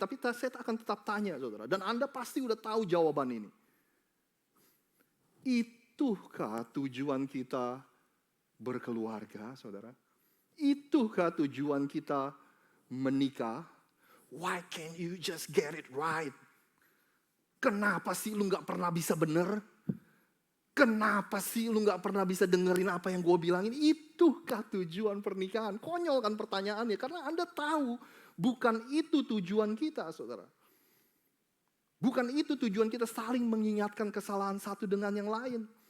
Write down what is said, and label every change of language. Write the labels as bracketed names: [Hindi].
[Indonesian] Tapi saya akan tetap tanya, saudara. Dan Anda pasti udah tahu jawaban ini. Itukah tujuan kita berkeluarga, saudara? Itukah tujuan kita menikah? [English] Why can't you just get it right? [Indonesian] Kenapa sih lu gak pernah bisa bener? Kenapa sih lu gak pernah bisa dengerin apa yang gue bilangin? Itukah tujuan pernikahan? Konyol kan pertanyaannya, karena Anda tahu bukan itu tujuan kita, saudara. Bukan itu tujuan kita saling mengingatkan kesalahan satu dengan yang lain.